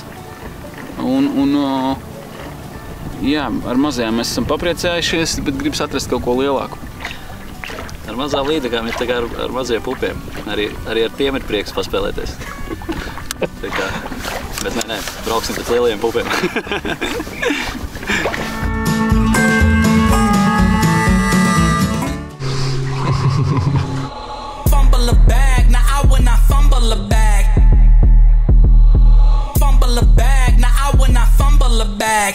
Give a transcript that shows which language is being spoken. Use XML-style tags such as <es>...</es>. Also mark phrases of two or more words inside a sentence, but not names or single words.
<lv>Un jā, ar mazajām mēs esam papriecējušies, bet gribas atrast kaut ko lielāku. Ar mazām līdekām ir tā kā ar maziem pupiem. Arī ar tiem ir prieks paspēlēties. Tā kā, bet nē, brauksim pēc lielajiem pupiem.</lv> <en>Fumble a bag, now I will not fumble a bag. Fumble a bag, now I will not fumble a bag.</en>